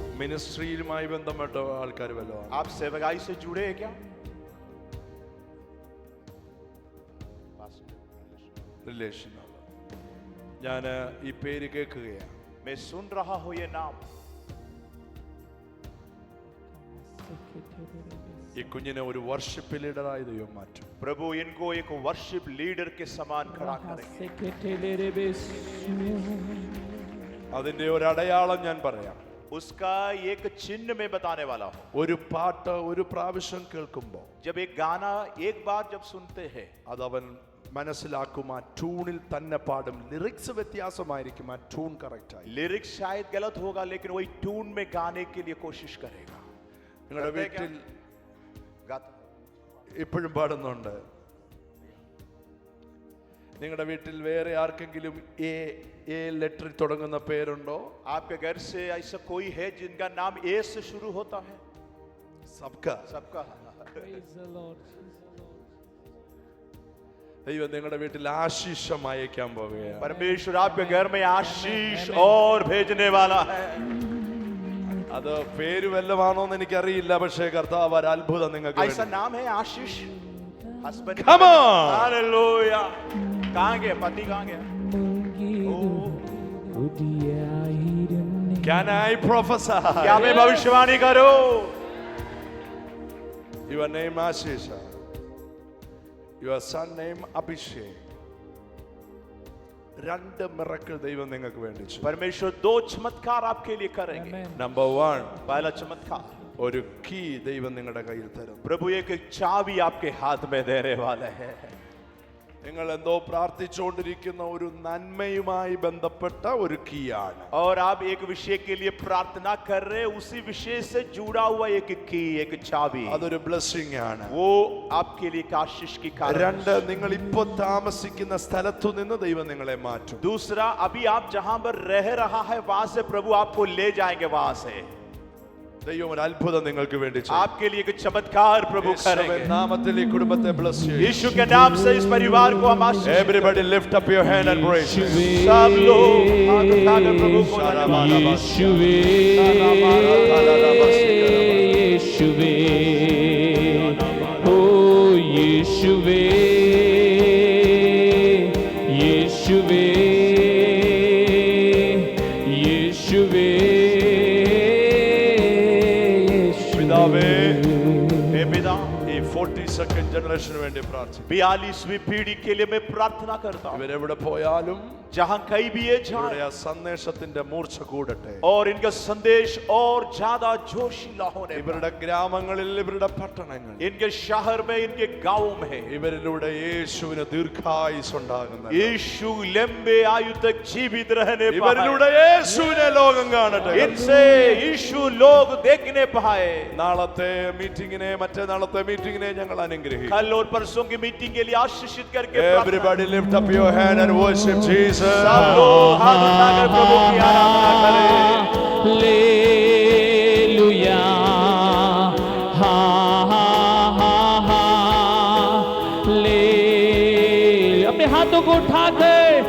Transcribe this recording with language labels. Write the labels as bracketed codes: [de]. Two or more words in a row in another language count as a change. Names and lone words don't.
[ml] മിനിസ്ട്രിയുമായി ബന്ധപ്പെട്ട ആൾക്കാർ വല്ലതും [hi] आप सेवकाई से जुड़े हैं क्या? [ml] റിലേഷൻ ഞാൻ ഈ പേര് കേൾക്കുകയാണ്. [hi] मैं सुन रहा हूं ये नाम. [ml] ഈ കുഞ്ഞിനെ ഒരു വർഷിപ്പ് ലീഡറായി ദൈവം മാറ്റും. [hi] प्रभु इनको एक [en] worship leader [hi] के समान खड़ा करेंगे. [ml] അതിന്റെ ഒരു അടയാളം ഞാൻ പറയാം. [hi] उसका एक चिन्ह में बताने वाला हूं. [ml] ഒരു പാട്ട് ഒരു പ്രാവശ്യം കേൾക്കുമ്പോൾ [hi] जब एक गाना एक बार जब सुनते हैं, [ml] അതവൻ മനസ്സിലാക്കും, ആ ട്യൂണിൽ തന്നെ പാടും. ലിറിക്സ് വ്യത്യാസമായിരിക്കും, ആ [en] tune correct [ml] ആയി. [hi] लिरिक्स शायद गलत होगा लेकिन वही ट्यून में गाने के लिए कोशिश करेगा. [ml] നിങ്ങളുടെ വീട്ടിൽ [hi] गाता [ml] ഇപ്പോഴും പാടുന്നുണ്ട്. നിങ്ങളുടെ വീട്ടിൽ വേറെ ആർക്കെങ്കിലും എ ലെറ്ററിൽ തുടങ്ങുന്ന പേരുണ്ടോ? [hi] आपके घर से ऐसा कोई है जिनका नाम ए से शुरू होता है? सबका [en] Praise the Lord. [ml] ദൈവം നിങ്ങളുടെ വീട്ടിൽ ആശീഷം അയക്കാൻ പോവുകയാണ്. [hi] परमेश्वर आपके घर में आशीष और भेजने वाला है. [ml] അത് പേര് വല്ലതാണോന്ന് എനിക്കറിയില്ല, പക്ഷേ കർത്താവ് ഒരു അത്ഭുതം നിങ്ങൾക്ക് [hi] ऐसा [ml] വേണ്ടി. [hi] नाम है आशीष. हस्बैंड. [en] Come on. [hi] हालेलुया. कहां गया पति? कहां गया? [en] Can I prophesy? [hi] क्या मैं भविष्यवाणी करूं? [en] Your name Ashish. Your son name Abhishek. [ml] രണ്ട് മിറക്കിൾ ദൈവം നിങ്ങൾക്ക് വേണ്ടി ചെയ്യും. [hi] परमेश्वर दो चमत्कार आपके लिए करेंगे. Amen. [ml] നമ്പർ 1, [hi] पहला चमत्कार, [ml] ഒരു കീ ദൈവം നിങ്ങളുടെ കയ്യിൽ തരും. [hi] प्रभु एक चाबी आपके हाथ में देने वाला है. [ml] നിങ്ങൾ എന്തോ പ്രാർത്ഥിച്ചുകൊണ്ടിരിക്കുന്ന ഒരു നന്മയുമായി ബന്ധപ്പെട്ട ഒരു കീയാണ്. [hi] और आप एक विषय के लिए प्रार्थना कर रहे हैं, उसी विषय से जुड़ा हुआ एक की, एक चाबी. [ml] അതൊരു ബ്ലെസ്സിംഗ് ആണ്. [hi] वो आपके लिए एक आशीष की कारण. [ml] രണ്ട്, നിങ്ങൾ ഇപ്പോൾ താമസിക്കുന്ന സ്ഥലത്തു നിന്ന് ദൈവം നിങ്ങളെ മാറ്റും. [hi] दूसरा, अभी आप जहां पर रह रहा है वहां से प्रभु आपको ले जाएंगे. वहां से [ml] ദൈവം ഒരു അത്ഭുതം നിങ്ങൾക്ക് വേണ്ടി ചെയ്യും. [hi] आपके लिए एक चमत्कार प्रभु [ml] യേശുവിൻ [hi] करेंगे. [ml] നാമത്തിൽ ഈ കുടുംബത്തെ bless ചെയ്യും. [hi] यीशु के नाम से इस परिवार को हम आशीष. [en] Everybody lift up your hand and praise him. [hi] सब लोग हाथ उठाकर प्रभु को धन्यवाद. यीशुवे यीशुवे ओ यीशुवे यीशुवे यीशुवे [ml] പിതാവേ, [hi] हे पिता, [ml] ഈ 42nd ജനറേഷന് വേണ്ടി പ്രാർത്ഥിക്കുന്നു. [hi] 42वीं पीढ़ी के लिए मैं प्रार्थना करता हूँ. [ml] ഇവരെവിടെ പോയാലും [hi] जहां कहीं भी ये [ml] ഇവരുടെ [hi] जाए [ml] ആ സന്ദേശത്തിന്റെ മൂർച്ച കൂടട്ടെ. [hi] और इनका संदेश और ज्यादा जोशीला होने पाए. [ml] ഇവരുടെ ഗ്രാമങ്ങളിൽ, ഇവരുടെ പട്ടണങ്ങളിൽ, [hi] इनके शहर में, इनके गांव में [ml] ഇവരിലൂടെ യേശുവിന് ദീർഘായുസ് ഉണ്ടാകുന്നത്. [hi] यीशु लंबे आयु तक जीवित रहने पाए. [ml] ഇവരിലൂടെ യേശുവിനെ ലോകം കാണട്ടെ. [hi] इनसे यीशु लोग देखने पाए. [ml] നാളത്തെ മീറ്റിംഗിനെ, മറ്റന്നാളത്തെ മീറ്റിംഗിനെ ഞങ്ങൾ അനുഗ്രഹിക്കും. [hi] कल और परसों की मीटिंग के लिए आशीषित करके प्रार्थना. [en] Everybody lift up your hand and worship Jesus. [hi] सब लोग हाथ उठाकर प्रभु की आराधना करें. हालेलुया हा हा हा हा ले अपने हाथों को उठाकर